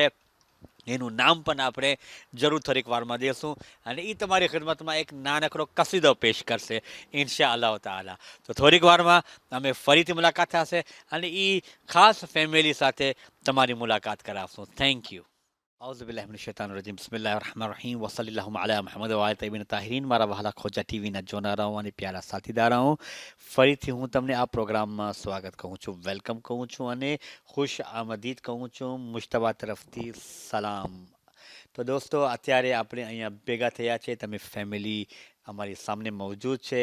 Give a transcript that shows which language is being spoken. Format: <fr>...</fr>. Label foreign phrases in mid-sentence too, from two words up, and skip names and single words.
<gu>એનું નામ પણ આપણે જરૂર થોડીક વારમાં દેશું અને એ તમારી ખિદમતમાં એક નાનકડો કસીદો પેશ કરશે</gu> <ar>إن شاء الله تعالى.</ar> <gu>તો થોડીક વારમાં અમે ફરીથી મુલાકાત થશે અને એ ખાસ ફેમિલી સાથે તમારી મુલાકાત કરાવશું.</gu> <en>Thank you.</en> <ar>أعوذ بالله من الشيطان الرجيم بسم الله الرحمن الرحيم وصلى اللهم على محمد وعلى طيبين الطاهرين.</ar> <gu>મારા વહાલા ખોજા ટીવીના જોનારાઓ અને પ્યારા સાથીદારાઓ, ફરીથી હું તમને આ પ્રોગ્રામમાં સ્વાગત કહું છું, વેલકમ કહું છું અને</gu> <ur>خوش آمدید</ur> <gu>કહું છું. મુશ્તબા તરફથી સલામ. તો દોસ્તો અત્યારે આપણે અહીંયા ભેગા થયા છે, તમે ફેમિલી અમારી સામે મોજૂદ છે.</gu>